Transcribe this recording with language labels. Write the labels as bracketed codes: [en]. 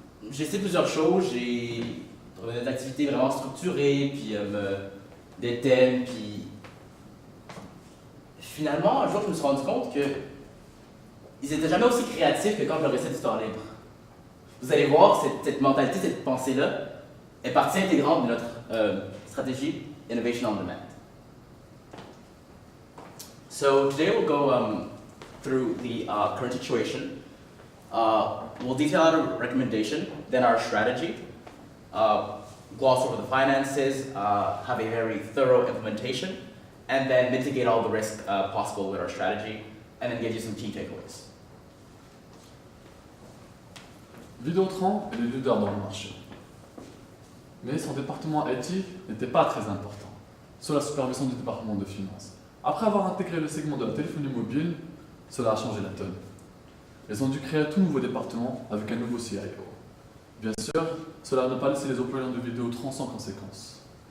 [fr] J'ai essayé plusieurs choses, j'ai trouvé des activités vraiment structurées, puis des thèmes, puis finalement, un jour, je me suis rendu compte qu'ils n'étaient jamais aussi créatifs que quand je leur laissais du temps libre. Vous allez voir, cette mentalité, cette pensée-là est partie intégrante de notre stratégie Innovation on Demand. [en] So today we'll go through the current situation. We'll detail out a recommendation, then our strategy, gloss over the finances, have a very thorough implementation, and then mitigate all the risk possible with our strategy, and then give you some key takeaways. [fr] Vidéotron est le leader dans le marché. Mais son département IT n'était pas très important, sous la supervision du département de finances. Après avoir intégré le segment de la téléphonie mobile, cela a changé la donne. Ils ont dû créer un tout nouveau département avec un nouveau CIO. Bien sûr, cela n'a pas laissé les employés de Vidéotron sans conséquence.